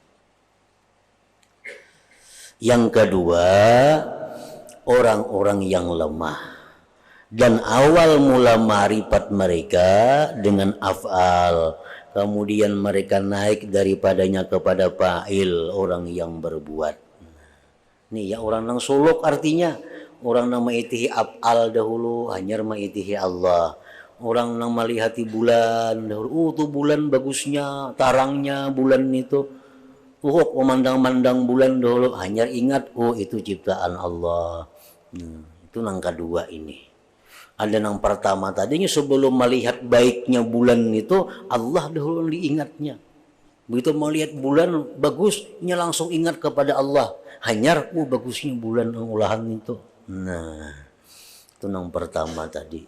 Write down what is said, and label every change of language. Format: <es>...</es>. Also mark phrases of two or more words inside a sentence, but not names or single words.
<id>Yang kedua, orang-orang yang lemah. Dan awal mula ma'rifat mereka dengan af'al. Kemudian mereka naik daripadanya kepada fa'il, orang yang berbuat. Nih ya, orang yang suluk artinya.</id> <bjn>Orang yang ma'itihi af'al dahulu, hanyar ma'itihi Allah. Orang yang melihati bulan dahulu, tuh bulan bagusnya, tarangnya bulan itu. Memandang-mandang bulan dahulu, hanyar ingat, itu ciptaan Allah.</bjn> <id>Itu yang kedua ini. Ada yang pertama tadinya sebelum melihat baiknya bulan itu, Allah dahulu diingatnya. Begitu melihat bulan bagusnya langsung ingat kepada Allah.</id> <bjn>Hanyar, bagusnya bulan olahan itu. Nah, itu yang pertama tadi.</bjn>